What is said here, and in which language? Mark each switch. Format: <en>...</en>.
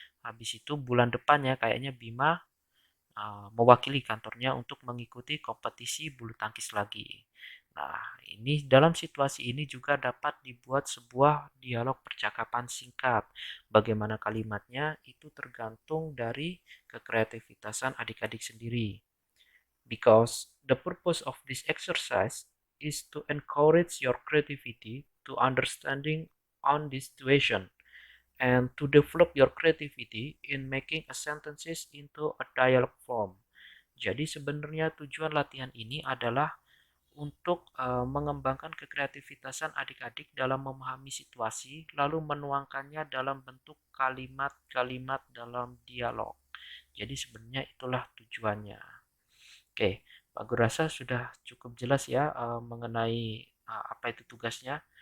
<id>Habis itu bulan depannya kayaknya Bima mewakili kantornya untuk mengikuti kompetisi bulu tangkis lagi. Nah, ini dalam situasi ini juga dapat dibuat sebuah dialog percakapan singkat. Bagaimana kalimatnya itu tergantung dari kekreativitasan adik-adik sendiri.</id> <en>Because the purpose of this exercise is to encourage your creativity to understanding on this situation and to develop your creativity in making a sentences into a dialogue form.</en> <id>Jadi sebenarnya tujuan latihan ini adalah untuk mengembangkan kekreativitasan adik-adik dalam memahami situasi lalu menuangkannya dalam bentuk kalimat-kalimat dalam dialog. Jadi sebenarnya itulah tujuannya. Oke, Pak Guru rasa sudah cukup jelas ya mengenai apa itu tugasnya.</id>